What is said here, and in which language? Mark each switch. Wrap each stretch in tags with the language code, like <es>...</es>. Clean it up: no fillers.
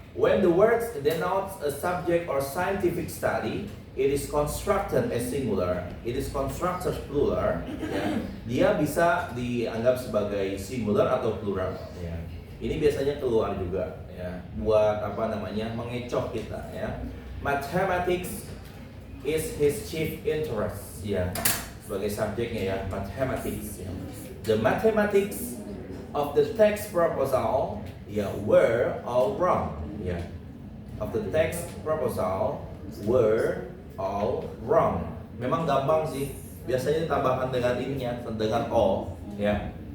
<en>When the words denotes a subject or scientific study, it is constructed as singular, it is constructed plural.</en> <id>Ya. Dia bisa dianggap sebagai singular atau plural. Ya. Ini biasanya keluar juga, ya, buat apa namanya mengecoh kita. Ya.</id> <en>Mathematics is his chief interest.</en> <id>Ya, sebagai subjeknya ya,</id> <en>mathematics. Ya. The mathematics of the text proposal, ya, were all wrong. Ya. Of the text proposal were all wrong.</en> <id>Memang gampang sih. Biasanya ditambahkan dengan ininya, dengan all, ya.</id>